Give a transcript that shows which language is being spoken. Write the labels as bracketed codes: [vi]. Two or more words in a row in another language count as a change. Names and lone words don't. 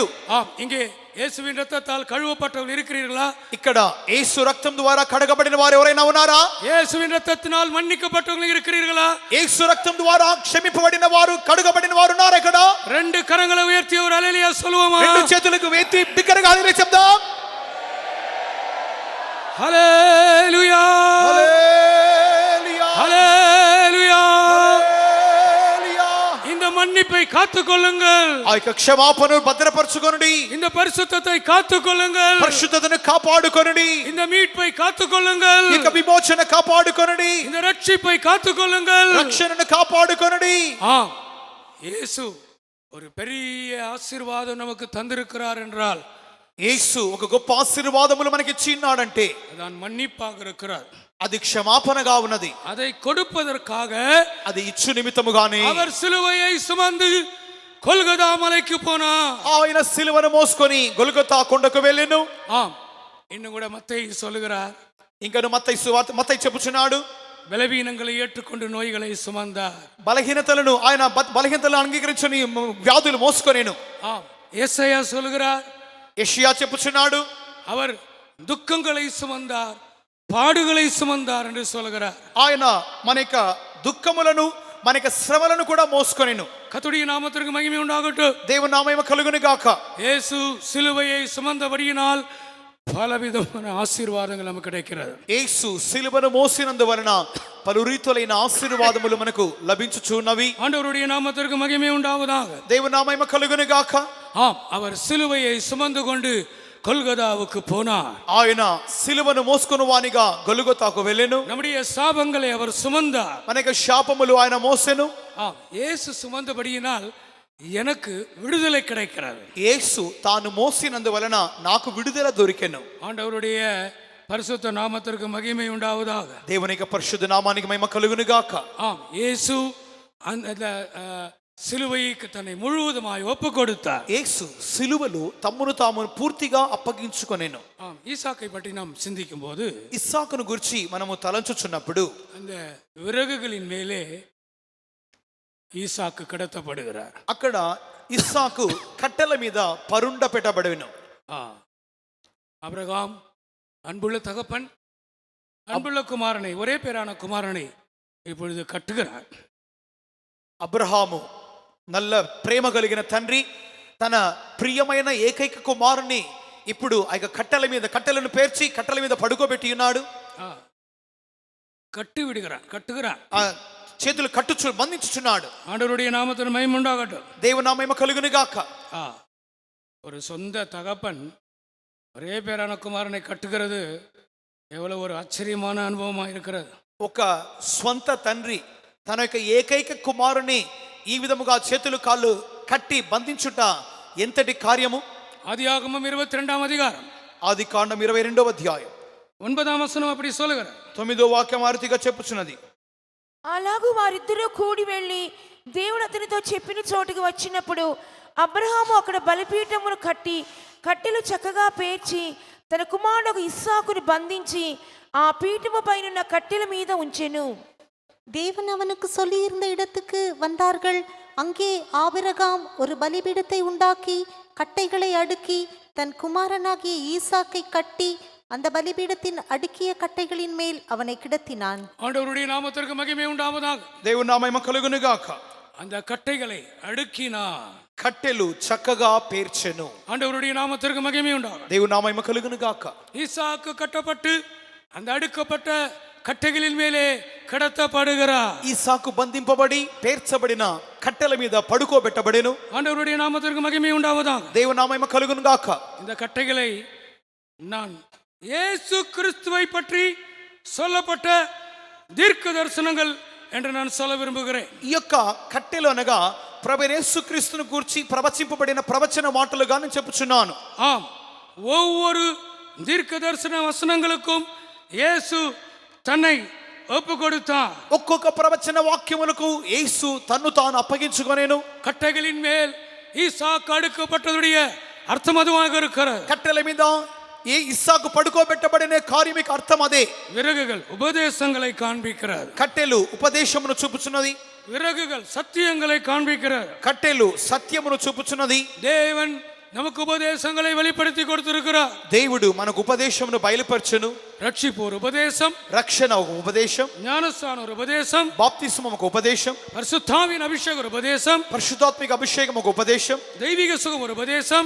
[ta] ஆம், இங்கே இயேசுவின் ரத்தத்தால் கழுவப்பட்டவர்கள் இருக்கிறீர்களா? [te] ఇక్కడ యేసు రక్తం ద్వారా కడగబడిన వారు ఎవరైనా ఉన్నారా? [ta] இயேசுவின் ரத்தத்தினால் மன்னிக்கப்பட்டவர்கள் இருக்கிறீர்களா? [te] యేసు రక్తం ద్వారా క్షమింపబడిన వారు, కడుగబడిన వారు ఉన్నారా ఇక్కడ? [ta] ரெண்டு கரங்களை உயர்த்தி ஒரு அல்லேலூயா சொல்லுவோமா? [te] రెండు చేతులకు ఎత్తి బిగ్గరగా హల్లెలూయా చెప్దాం. హల్లెలూయా, హల్లెలూయా, [ta] ஹல்லேலூயா. [te] హల్లెలూయా. [ta] இந்த மன்னிப்பை காத்துக்கொள்ளுங்கள், [te] ఆ యొక్క క్షమాపణను భద్రపరచుకొనుడి, [ta] இந்த பரிசுத்தத்தை காத்துக்கொள்ளுங்கள், [te] పరిశుద్ధతను కాపాడుకొనుడి, [ta] இந்த மீட்பை காத்துக்கொள்ளுங்கள், [te] ఈ యొక్క విమోచన కాపాడుకొనుడి, [ta] இந்த ரட்சிப்பை காத்துக்கொள்ளுங்கள். [te] రక్షణను కాపాడుకొనుడి. [ta] ஆம், இயேசு ஒரு பெரிய ஆசீர்வாதம் நமக்கு தந்திருக்கிறார் என்றால், [te] యేసు ఒక గొప్ప ఆశీర్వాదములు మనకి ఇచ్చి ఉన్నాడంటే [ta] அதான் மன்னிப்பாக இருக்கிறார். [te] అది క్షమాపణగా ఉన్నది. [ta] அதை கொடுப்பதற்காக [te] అది ఇచ్చు నిమిత్తముగానే [ta] அவர் சிலுவையை சுமந்து கொல்கதா மலைக்கு போனார். [te] ఆయన సిలువను మోసుకొని గొల్గొతా కొండకు వెళ్ళెను. [ta] ஆம், இன்னும் கூட மத்தேயு சொல்லுகிறார், [te] ఇంకను మత్తయి చెప్పుచున్నాడు, [ta] பலவீனங்களை ஏற்றுக்கொண்டு நோய்களை சுமந்தார். [te] బలహీనతలను ఆయన బలహీనతలను అంగీకరించుని వ్యాధులు మోసుకొనేను. [ta] ஆம், ஏசாயா சொல்லுகிறார், [te] యెషయా చెప్పుచున్నాడు, [ta] அவர் துக்கங்களை சுமந்தார், பாடுகளை சுமந்தார் என்று சொல்கிறார். [te] ఆయన మన యొక్క దుఃఖములను మన యొక్క శ్రమలను కూడా మోసుకొనెను. [ta] கர்த்தருடைய நாமத்திற்கு மகிமை உண்டாகட்டும். [te] దేవుని నామము కలుగును గాక. [ta] இயேசு சிலுவையை சுமந்தபடியினால் பலவிதமான ஆசீர்வாதங்கள் நமக்கு கிடைக்கிறது. [te] యేసు సిలువను మోసినందువలన పలు రీతులైన ఆశీర్వాదములు మనకు లభించుచున్నవి. [ta] ஆண்டவருடைய நாமத்திற்கு மகிமை உண்டாவதாக. [te] దేవుని నామము కలుగును గాక. [ta] ஆம், அவர் சிலுவையை சுமந்து கொண்டு கொல்கதாவுக்கு போனார். [te] ఆయన సిలువను మోసుకొని వానిగా గొలుగొతాకు వెళ్ళెను. [ta] நம்முடைய சாபங்களை அவர் சுமந்தார். [te] మన యొక్క శాపములు ఆయన మోసెను. [ta] ஆம், இயேசு சுமந்தபடியினால் எனக்கு விடுதலை கிடைக்கிறது. [te] యేసు తాను మోసినందువలన నాకు విడుదల దొరికెను. [ta] ஆண்டவருடைய பரிசுத்த நாமத்திற்கு மகிமை உண்டாவதாக. [te] దేవుని యొక్క పరిశుద్ధ నామానికి మహిమ కలుగును గాక. [ta] ஆம், இயேசு அந்த சிலுவைக்கு தன்னை முழுவதுமாய் ஒப்பு கொடுத்தார். [te] యేసు సిలువలో తమ్మును తాము పూర్తిగా అప్పగించుకొనెను. [ta] ஆம், ஈசாக்கை பற்றி நாம் சிந்திக்கும் போது [te] ఇస్సాకును గురించి మనము తలంచుచున్నప్పుడు [ta] அந்த விறகுகளின் மேலே ஈசாக்கு கிடத்தப்படுகிறார். [te] అక్కడ ఇస్సాకు కట్టెల మీద పరుండ పెట్టబడెను. [ta] ஆபிரகாம் அன்புள்ள தகப்பன் அன்புள்ள குமாரனை, ஒரே பேரான குமாரனை இப்பொழுது கட்டுகிறார். [te] అబ్రహాము నల్ల ప్రేమ కలిగిన తండ్రి తన ప్రియమైన ఏకైక కుమారుని ఇప్పుడు ఆ యొక్క కట్టెలను పేర్చి కట్టెల మీద పడుకోబెట్టి ఉన్నాడు. [ta] கட்டி விடுகிறான், கட்டுகிறான். [te] ఆ చేతులు బంధించుచున్నాడు. [ta] ஆண்டவருடைய நாமத்தின் மகிமை உண்டாகட்டும். [te] దేవుని నామము కలుగును గాక. [ta] ஒரு சொந்த தகப்பன் ஒரே பேரான குமாரனை கட்டுகிறது எவ்வளவு ஒரு ஆச்சரியமான அனுபவமா இருக்கிறது. [te] ఒక స్వంత తండ్రి తన యొక్క ఏకైక కుమారుని ఈ విధముగా చేతులు కాళ్ళు కట్టి బంధించుట ఎంతటి కార్యము. [ta] ஆதியாகமம் 22ஆம் அதிகாரம் [te] ఆది కాండం 22వ అధ్యాయం [ta] 9ஆம் வசனம் அப்படி சொல்லுகிறார். [te] 9వ వాక్యం ఆరితిగా చెప్పుచున్నది. అలాగూ వారిద్దరూ కూడి వెళ్ళి దేవుడు అతనితో చెప్పిన చోటుకు వచ్చినప్పుడు అబ్రహాము అక్కడ బలిపీఠమును కట్టి కట్టెలు చక్కగా పేర్చి తన కుమారుడు ఇస్సాకును బంధించి ఆ పీఠము పైన కట్టెల మీద ఉంచెను. [ta] தேவன் அவனுக்கு சொல்லியிருந்த இடத்துக்கு வந்தார்கள். அங்கே ஆபிரகாம் ஒரு பலிபீடத்தை உண்டாக்கி கட்டைகளை அடுக்கி தன் குமாரனாகிய ஈசாக்கை கட்டி அந்த பலிபீடத்தின் அடுக்கிய கட்டைகளின் மேல் அவனை கிடத்தினான். ஆண்டவருடைய நாமத்திற்கு மகிமை உண்டாவதாக. [te] దేవుని నామము కలుగును గాక. [ta] அந்த கட்டைகளை அடுக்கினார். [te] కట్టెలు చక్కగా పేర్చెను. [ta] ஆண்டவருடைய நாமத்திற்கு மகிமை உண்டாக. [te] దేవుని నామము కలుగును గాక. [ta] ஈசாக்கு கட்டப்பட்டு அந்த அடுக்கப்பட்ட கட்டைகளின் மேலே கிடத்தப்படுகிறார். [te] ఈసాకు బంధింపబడి పేర్చబడిన కట్టెల మీద పడుకోబెట్టబడెను. [ta] ஆண்டவருடைய நாமத்திற்கு மகிமை உண்டாவதாக. [te] దేవుని నామము కలుగును గాక. [ta] இந்த கட்டைகளை நான் இயேசு கிறிஸ்துவை பற்றி சொல்லப்பட்ட தீர்க்க தரிசனங்கள் என்று நான் சொல்ல விரும்புகிறேன். [te] ఈ యొక్క కట్టెలు అనగా ప్రభువైన యేసుక్రీస్తును గూర్చి ప్రవచింపబడిన ప్రవచన మాటలుగా నేను చెప్పుచున్నాను. [ta] ஆம், ஒவ்வொரு தீர்க்க தரிசன வசனங்களுக்கும் இயேசு தன்னை ஒப்பு கொடுத்தார். [te] ఒక్కొక్క ప్రవచన వాక్యములకు యేసు తన్ను తాను అప్పగించుకొనెను. [ta] கட்டைகளின் மேல் ஈசாக்கு அடுக்கப்பட்டதுடைய அர்த்தம் அதுவாக இருக்கிறது. [te] కట్టెల మీద ఏ ఇస్సాకు పడుకోబెట్టబడిన కార్యమిక అర్థం అదే. [ta] விறகுகள் உபதேசங்களை காண்பிக்கிறது. [te] కట్టెలు ఉపదేశమును చూపుచున్నది. [ta] விறகுகள் சத்தியங்களை காண்பிக்கிறது. [te] కట్టెలు సత్యమును చూపుచున్నది. [ta] தேவன் நமக்கு உபதேசங்களை வெளிப்படுத்தி கொடுத்திருக்கிறார். [te] దేవుడు మనకు ఉపదేశమును బయలుపరచును. [ta] ரட்சிப்பு ஒரு உபதேசம், [te] రక్షణ ఒక ఉపదేశం, [ta] ஞானஸ்தானம் ஒரு உபதேசம், [te] బాప్తిస్మం ఒక ఉపదేశం, [ta] பரிசுத்தாவின் அபிஷேகம் ஒரு உபதேசம், [te] పరిశుద్ధాత్మిక అభిషేకం ఒక ఉపదేశం, [ta] தெய்வீக சுகம் ஒரு உபதேசம்,